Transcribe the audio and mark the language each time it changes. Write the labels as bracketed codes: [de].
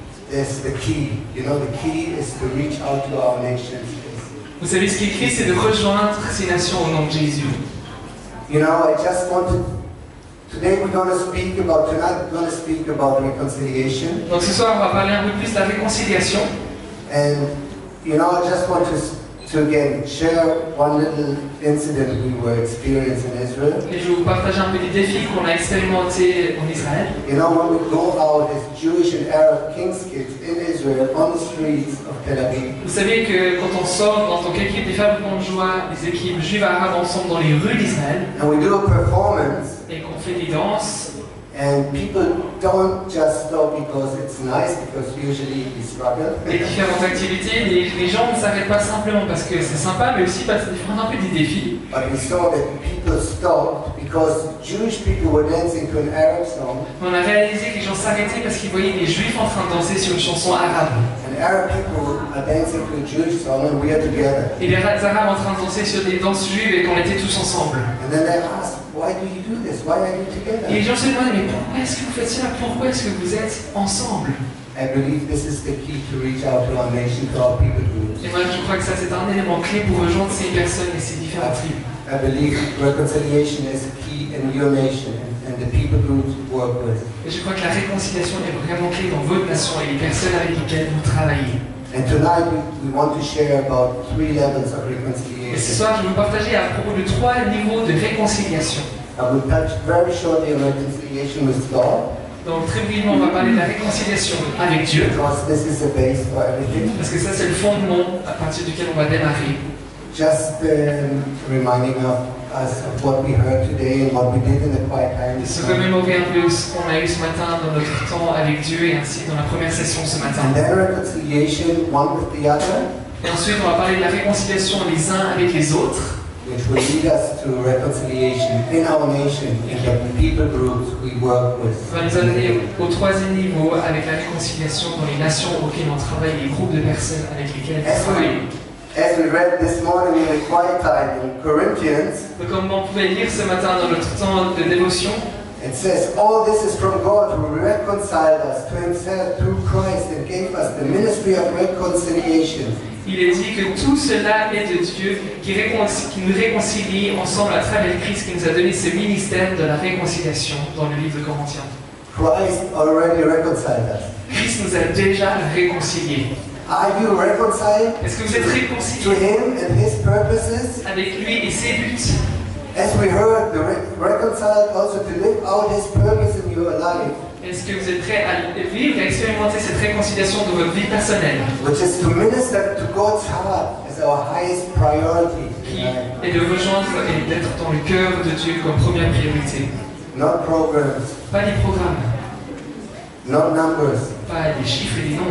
[en] That's the key. You know, the key is to reach out to our nations. [fr] Vous savez, ce qui est écrit, c'est de rejoindre ces nations au nom de Jésus. [en] You know, I just want to. Tonight we're going to speak about reconciliation. [fr] Donc ce soir, on va parler un peu plus de la réconciliation. [en] And you know, I just want to again share one little incident we were experiencing in Israel. [fr] Et je vais vous partager un peu des défis qu'on a expérimentés en Israël. [en] You know, when we go out as Jewish and Arab King's kids in Israel on the streets of Tel Aviv, [fr] Vous savez que quand on sort en tant qu'équipe des fabricants de joie, des équipes juives arabes ensemble dans les rues d'Israël, [en] and we do a performance, [fr] et qu'on fait des danses, [en] and people don't just stop because it's nice, because usually we struggle. [fr] les différentes activités, les gens ne s'arrêtent pas simplement parce que c'est sympa, mais aussi parce qu'ils font un peu des défis. [en] But we saw that people stopped because Jewish people were dancing to an Arab song, [fr] On a réalisé que les gens s'arrêtaient parce qu'ils voyaient des juifs en train de danser sur une chanson arabe. [en] and Arab people are dancing to a Jewish song, and we are together. [fr] Et les arabes en train de danser sur des danses juives et qu'on était tous ensemble. [en] And then they asked, why do you do this? Why are you together? [fr] Et les gens se demandaient, mais pourquoi est-ce que vous faites cela? Pourquoi est-ce que vous êtes ensemble? [en] I believe this is the key to reach out to our nation, to our people groups. [fr] Et moi je crois que ça c'est un élément clé pour rejoindre ces personnes et ces différentes tribus. [en] I believe reconciliation is key in your nation and the people groups you work with. [fr] Et je crois que la réconciliation est vraiment clé dans votre nation et les personnes avec lesquelles vous travaillez. [en] And tonight we want to share about 3 levels of [fr] Et ce [en] reconciliation. [fr] soir, je vais vous partager à propos de 3 niveaux de réconciliation. [en] I will touch very shortly on reconciliation with God, [fr] Donc très brièvement, on va parler de la réconciliation avec Dieu, [en] because this is the base for everything. [fr] parce que ça c'est le fondement à partir duquel on va démarrer. [en] just reminding us of what we heard today and what we did in the quiet time. [fr] De se remémorer un peu ce qu'on a eu ce matin dans notre temps avec Dieu et ainsi dans la première session ce matin. [en] And then reconciliation one with the other, [fr] Et ensuite, on va parler de la réconciliation les uns avec les autres, [en] which will lead us to reconciliation in our nation, in the people groups we work with. [fr] ça va nous amener au troisième niveau avec la réconciliation dans les nations auxquelles on travaille, les groupes de personnes avec lesquels on travaille. [en] As we read this morning in the quiet time in Corinthians, [fr] Donc, comme on pouvait lire ce matin dans notre temps de dévotion, [en] it says, all this is from God who reconciled us to himself through Christ and gave us the ministry of reconciliation. [fr] il est dit que tout cela est de Dieu qui nous réconcilie ensemble à travers Christ, qui nous a donné ce ministère de la réconciliation dans le livre de Corinthiens. [en] Christ already reconciled us. [fr] Christ nous a déjà réconciliés. [en] Are you reconciled [fr] Est-ce que vous êtes [en] to [fr] réconciliés [en] him and his purposes? [fr] avec lui et ses buts? [en] As we heard, the reconciled also to live out his purpose in your life, [fr] Est-ce que vous êtes prêts à vivre et expérimenter cette réconciliation dans votre vie personnelle, [en] which is to minister to God's heart as our highest priority. [fr] qui est de rejoindre et d'être dans le cœur de Dieu comme première priorité? [en] Not programs, [fr] Pas des programmes, [en] not numbers, [fr] pas des chiffres et des nombres,